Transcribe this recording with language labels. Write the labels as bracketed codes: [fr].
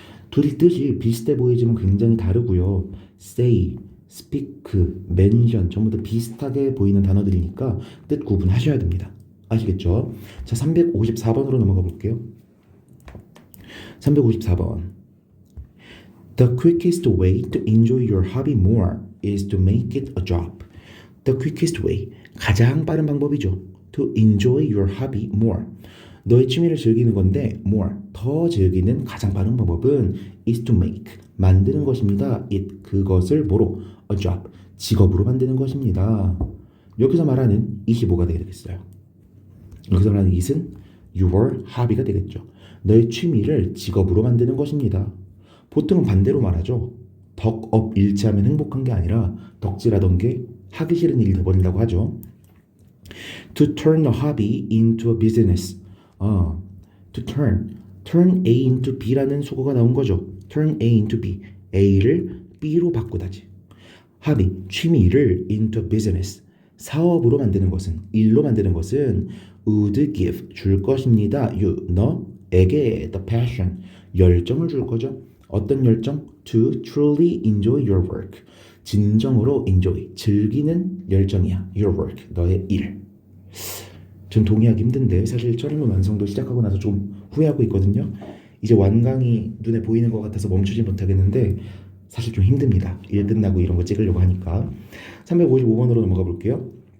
[ko] 둘이 뜻이 비슷해 보이지만 굉장히 다르고요. say, speak, mention 전부 다 비슷하게 보이는 단어들이니까 뜻 구분하셔야 됩니다. 아시겠죠? 자, 354번으로 넘어가 볼게요. 354번. [en] The quickest way to enjoy your hobby more is to make it a job. The quickest way, [ko] 가장 빠른 방법이죠. [en] To enjoy your hobby more. [ko] 너의 취미를 즐기는 건데 more, 더 즐기는 가장 빠른 방법은 [en] is to make, [ko] 만드는 것입니다. it, 그것을 뭐로? a job, 직업으로 만드는 것입니다. 여기서 말하는 it이 뭐가 되겠어요? 여기서 말하는 it은 your hobby가 되겠죠. 너의 취미를 직업으로 만드는 것입니다. 보통은 반대로 말하죠. 덕업 일치하면 행복한 게 아니라 덕질하던 게 하기 싫은 일이 되어버린다고 하죠. [en] To turn a hobby into a business. To turn A into B라는 수거가 나온 거죠. [ko] turn A into B, A를 B로 바꾸다지. hobby, 취미를 into business, 사업으로 만드는 것은, 일로 만드는 것은 [en] would give, [ko] 줄 것입니다. you, 너에게 the passion, 열정을 줄 거죠. 어떤 열정? [en] To truly enjoy your work, [ko] 진정으로 [en] enjoy, [ko] 즐기는 열정이야. your work, 너의 일. 전 동의하기 힘든데 사실 철인문 완성도 시작하고 나서 좀 후회하고 있거든요. 이제 완강이 눈에 보이는 것 같아서 멈추지 못하겠는데 사실 좀 힘듭니다. 일 끝나고 이런 거 찍으려고 하니까. 355번으로 넘어가 볼게요.